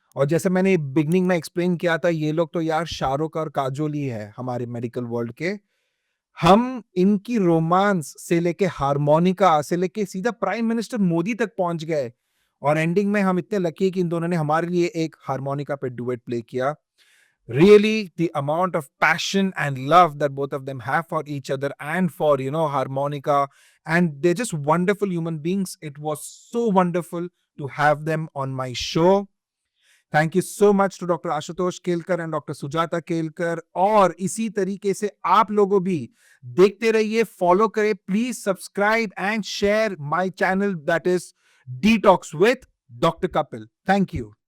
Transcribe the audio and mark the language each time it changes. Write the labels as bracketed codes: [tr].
[hi] और जैसे मैंने बिगनिंग में एक्सप्लेन किया था, ये लोग तो यार शाहरुख और काजोल ही है हमारे मेडिकल वर्ल्ड के. हम इनकी रोमांस से लेके हार्मोनिका से लेके सीधा प्राइम मिनिस्टर मोदी तक पहुंच गए. और एंडिंग में हम इतने लकी कि इन दोनों ने हमारे लिए एक हार्मोनिका पे डुएट प्ले किया. [en] Really, the amount of passion and love that both of them have for each other and for, harmonica, and they're just wonderful human beings. It was so wonderful to have them on my show. Thank you so much to Dr. Ashutosh Kelkar and Dr. Sujata Kelkar. [hi] और इसी तरीके से आप लोगों भी देखते रहिए, follow करें. [en] Please subscribe and share my channel, that is Detox with Dr. Kapil. Thank you.